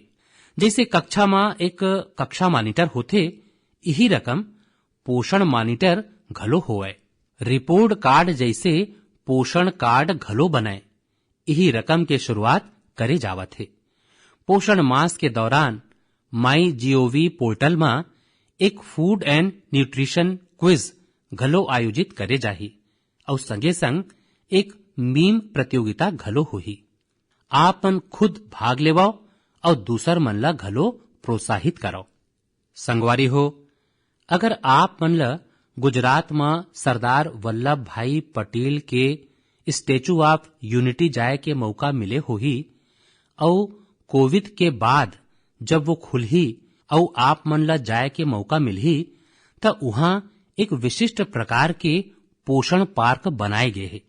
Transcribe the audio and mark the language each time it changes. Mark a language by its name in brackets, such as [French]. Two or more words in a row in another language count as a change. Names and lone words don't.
[Chhattisgarhi] जैसे कक्षा में एक कक्षा मॉनिटर होथे, यही रकम पोषण मॉनिटर घलो होए। रिपोर्ट कार्ड जैसे पोषण कार्ड घलो बनाए यही रकम के शुरुआत करे जावत है। पोषण मास के दौरान माई जीओवी पोर्टल में एक [English] food and nutrition quiz [Chhattisgarhi] घलो आयोजित करे जाही और संगे संग एक मीम प्रतियोगिता घलो होही। आप मन खुद भाग लेवाओ और दूसर मन ला घलो प्रोत्साहित करो। संगवारी हो, अगर आप मन ला गुजरात में सरदार वल्लभ भाई पटेल के स्टेचू ऑफ यूनिटी जाए के मौका मिले होही और कोविड के बाद जब वो खुलही और आप मन ला जाए के मौका मिलही तो वहां एक विशिष्ट प्रकार के पोषण पार्क बनाए गए हैं।